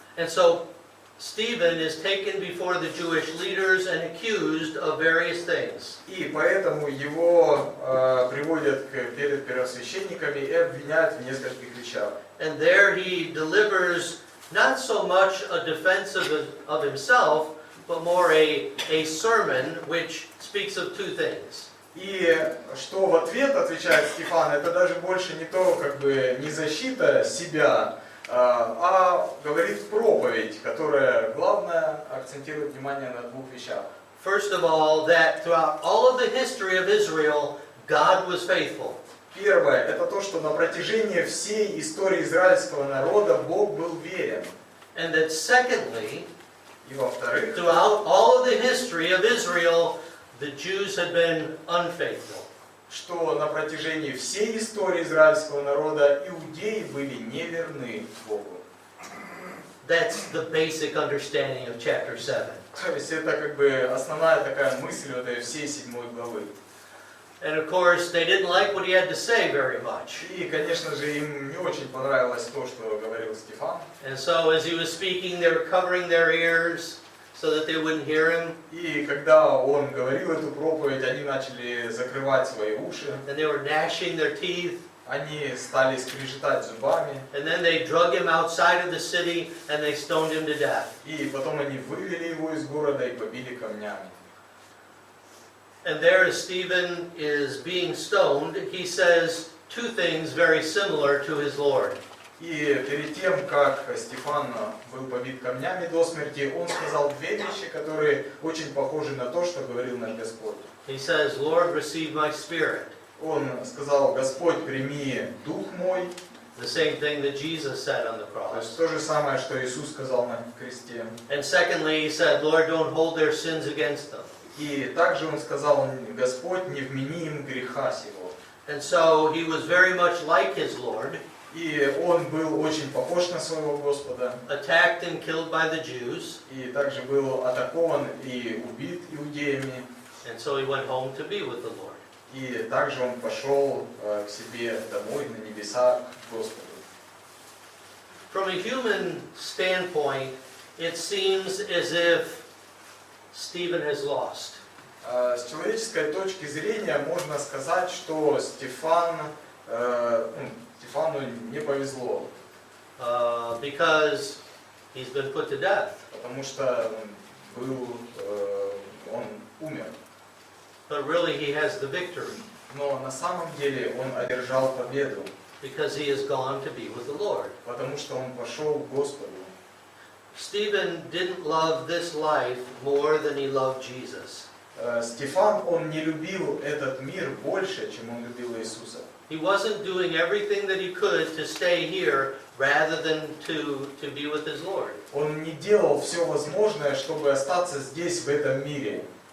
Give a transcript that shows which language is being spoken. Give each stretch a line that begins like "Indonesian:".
English: And so Stephen is taken before the Jewish leaders and accused of various things.
Russian: И поэтому его приводят перед первосвященниками и обвиняют в нескольких вещах.
English: And there he delivers not so much a defense of himself, but more a sermon which speaks of two things.
Russian: И что в ответ отвечает Стефан, это даже больше не то, не защита себя, а говорит проповедь, которая, главное, акцентирует внимание на двух вещах.
English: First of all, that throughout all of the history of Israel, God was faithful.
Russian: Первое, это то, что на протяжении всей истории израильского народа Бог был верен.
English: And that secondly,
Russian: И во-вторых,
English: throughout all of the history of Israel, the Jews had been unfaithful.
Russian: что на протяжении всей истории израильского народа иудеи были неверны Богу.
English: That's the basic understanding of chapter 7.
Russian: То есть это как бы основная такая мысль вот этой всей 7 главы.
English: And of course, they didn't like what he had to say very much.
Russian: И, конечно же, им не очень понравилось то, что говорил Стефан.
English: And so as he was speaking, they were covering their ears so that they wouldn't hear him.
Russian: И когда он говорил эту проповедь, они начали закрывать свои уши.
English: And they were gnashing their teeth.
Russian: Они стали скрежетать зубами.
English: And then they drug him outside of the city and they stoned him to death.
Russian: И потом они вывели его из города и побили камнями.
English: And there as Stephen is being stoned, he says two things very similar to his Lord.
Russian: И перед тем, как Стефан был побит камнями до смерти, он сказал две вещи, которые очень похожи на то, что говорил наш Господь.
English: He says, Lord, receive my spirit.
Russian: Он сказал: Господь, прими дух мой.
English: The same thing that Jesus said on the
Russian: То есть
English: cross.
Russian: то же самое, что Иисус сказал на кресте.
English: And secondly, he said, Lord, don't hold their sins against them.
Russian: И также он сказал: Господь, не вмени им греха сего.
English: And so he was very much like his Lord,
Russian: И он был очень похож на своего Господа.
English: attacked and killed by the Jews.
Russian: И также был атакован и убит иудеями.
English: And so he went home to be with the Lord.
Russian: И также он пошел к себе домой, на небеса, к Господу.
English: From a human standpoint, it seems as if Stephen has lost.
Russian: С человеческой точки зрения можно сказать, что Стефану не повезло,
English: Because he's been put to death.
Russian: потому что он умер.
English: But really he has the victory
Russian: Но на самом деле он одержал победу,
English: because he has gone to be with the Lord.
Russian: потому что он пошел к Господу.
English: Stephen didn't love this life more than he loved Jesus.
Russian: Стефан, он не любил этот мир больше, чем он любил Иисуса.
English: He wasn't doing everything that he could to stay here rather than to be with his Lord.
Russian: Он не делал все возможное, чтобы остаться здесь, в этом мире.